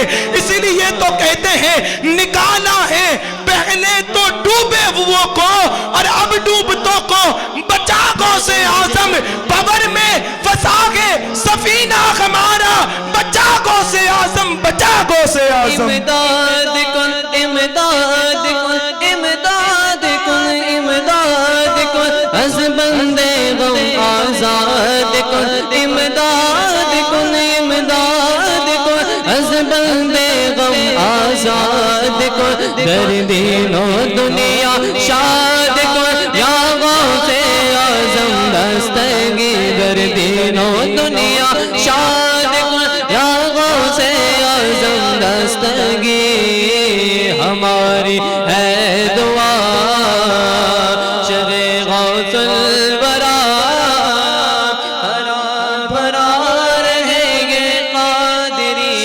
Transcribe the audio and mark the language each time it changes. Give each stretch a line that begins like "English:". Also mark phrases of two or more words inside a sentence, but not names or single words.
Urdu: اسی لیے تو کہتے ہیں نکالا ہے پہلے تو ڈوبے وہ کو اور اب ڈوبتوں کو بچا غوث اعظم. ببر میں پھنسا کے سفینہ ہمارا بچا غوث اعظم بچا غوث اعظم.
Persian: امداد کن امداد کن امداد کن امداد کن از بندے غم آزاد کن امداد کن امداد کن از بندے غم آزاد کن در دین و دنیا شاد کن یا غوث اعظم دستگی در دین و دنیا شاد کن یا غوث اعظم دستگی
Urdu: ہماری ہے دعا شب غوث الورا ہرا بھرا رہیں گے قادری.